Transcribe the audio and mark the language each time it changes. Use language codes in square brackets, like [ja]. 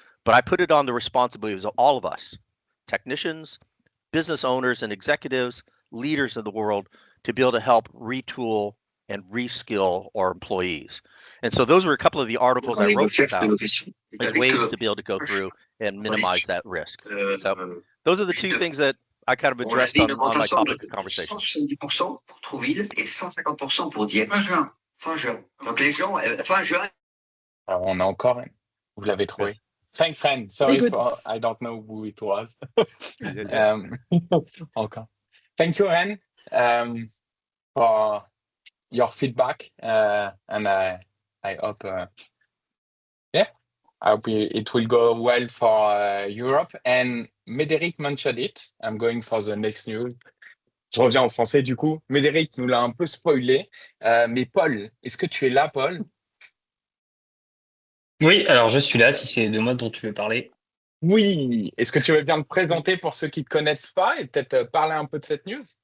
[en] But I put it on the responsibilities of all of us, technicians, business owners and executives, leaders of the world, to be able to help retool and reskill our employees. And so those were a couple of the articles I wrote about, like ways to be able to go through and minimize that risk. So those are the two things that I kind of addressed on my topic of conversation. [fr] 170% pour Trouville et 150% pour Dieppe. Fin juin. Fin juin. Donc les gens, fin juin. Alors, on a encore, vous l'avez trouvé. [en] Thanks, friend. Sorry for, I don't know who it was. Okay. Thank you, Ren, for your feedback. And I hope, I hope it will go well for Europe. And Médéric mentioned it. I'm going for the next news. [fr] Je reviens en français du coup. Médéric nous l'a un peu spoilé. Mais Paul, est-ce que tu es là, Paul? Oui, alors je suis là, si c'est de moi dont tu veux parler. Oui. Est-ce que tu veux bien te présenter pour ceux qui ne te connaissent pas et peut-être parler un peu de cette news?